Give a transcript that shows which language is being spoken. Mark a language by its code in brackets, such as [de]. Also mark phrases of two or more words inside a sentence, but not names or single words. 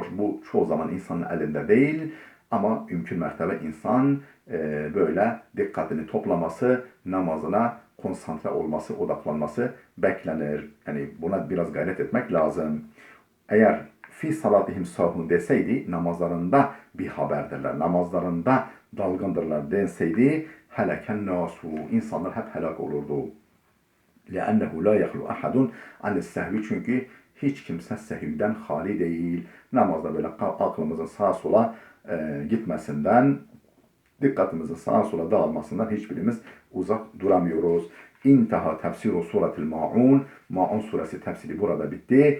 [tr] Bu çoğu zaman insanın elinde değil ama mümkün mertebe insan böyle dikkatini toplaması, namazına konsantre olması, odaklanması beklenir. Yani buna biraz gayret etmek lazım. Eğer [ar] في صلاتهم ساهون [tr] deseydi namazlarında bir haberdirler, namazlarında dalgındırlar denseydi [ar] لهلك الناس, [tr] insanlar hep helak olurdu. [ar] لأنه لا يخلو أحد عن السهvi, [tr] çünkü hiç kimse sehvden hali değil. Namazda böyle aklımızın sağa sola gitmesinden, dikkatimizin sağa sola dağılmasından hiçbirimiz uzak duramıyoruz. [ar] انتهى تفسير سورة الماعون. [tr] Ma'un suresi tefsiri burada bitti.